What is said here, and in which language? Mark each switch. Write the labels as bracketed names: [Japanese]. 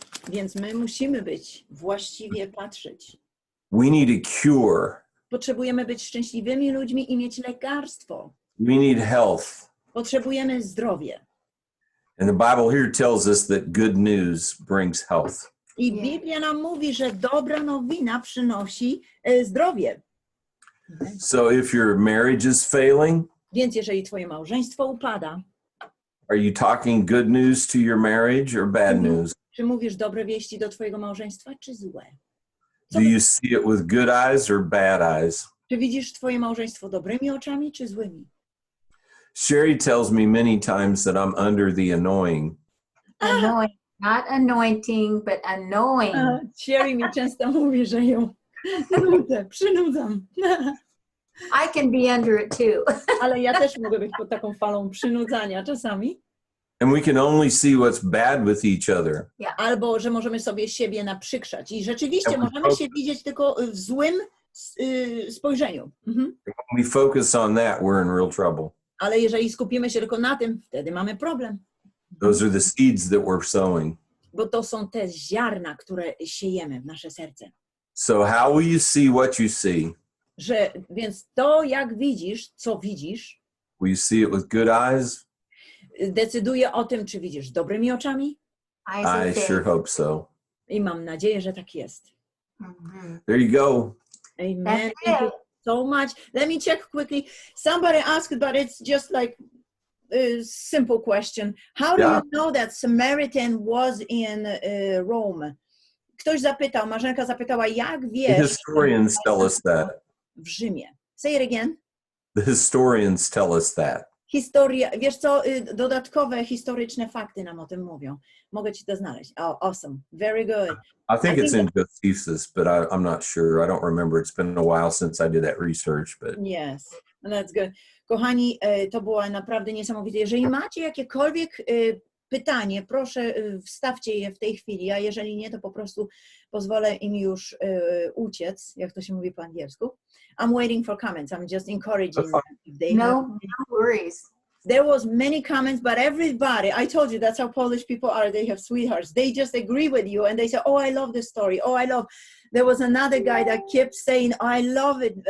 [Polish] Więc my musimy być właściwie patrzeć. [English] We need a cure. [Polish] Potrzebujemy być szczęśliwymi ludźmi i mieć lekarstwo. [English] We need health. [Polish] Potrzebujemy zdrowie. [English] And the Bible here tells us that good news brings health. [Polish] I Biblia nam mówi, że dobra nowina przynosi zdrowie. [English] So if your marriage is failing, [Polish] Więc jeżeli twoje małżeństwo upada, [English] are you talking good news to your marriage or bad news? [Polish] czy mówisz dobre wieści do twojego małżeństwa, czy złe? [English] Do you see it with good eyes or bad eyes? [Polish] Czy widzisz twoje małżeństwo dobrymi oczami, czy złymi? [English] Sherry tells me many times that I'm under the annoying. Anointing, not anointing, but annoying. [Polish] Sherry mi często mówi, że ją przynudzam. [English] I can be under it too. [Polish] Ale ja też mogę być pod taką falą przynudzania czasami. [English] And we can only see what's bad with each other. [Polish] Albo, że możemy sobie siebie naprzykrzać. I rzeczywiście możemy się widzieć tylko w złym spojrzeniu. [English] When we focus on that, we're in real trouble. [Polish] Ale jeżeli skupimy się tylko na tym, wtedy mamy problem. [English] Those are the seeds that we're sowing. [Polish] Bo to są te ziarna, które siejemy w nasze serce. [English] So how will you see what you see? [Polish] Więc to, jak widzisz, co widzisz, [English] Will you see it with good eyes? [Polish] decyduje o tym, czy widzisz dobrymi oczami. [English] I sure hope so. [Polish] I mam nadzieję, że tak jest. [English] There you go. Amen. Thank you so much. Let me check quickly. Somebody asked, but it's just like a simple question. How do you know that Samaritan was in Rome? [Polish] Ktoś zapytał, Marzenka zapytała, jak wiesz, [English] The historians tell us that. [Polish] w Rzymie. [English] Say it again. The historians tell us that. [Polish] Historia, wiesz co, dodatkowe historyczne fakty nam o tym mówią. Mogę ci to znaleźć. [English] Oh, awesome. Very good. I think it's in Josephus, but I'm not sure. I don't remember. It's been a while since I did that research. But Yes, that's good. [Polish] Kochani, to było naprawdę niesamowite. Jeżeli macie jakiekolwiek pytanie, proszę wstawcie je w tej chwili, a jeżeli nie, to po prostu pozwolę im już uciec, jak to się mówi po angielsku. [English] I'm waiting for comments. I'm just encouraging them. If they No worries. There was many comments, but everybody, I told you, that's how Polish people are. They have sweethearts. They just agree with you and they say, oh, I love this story. Oh, I love. There was another guy that kept saying, I love it.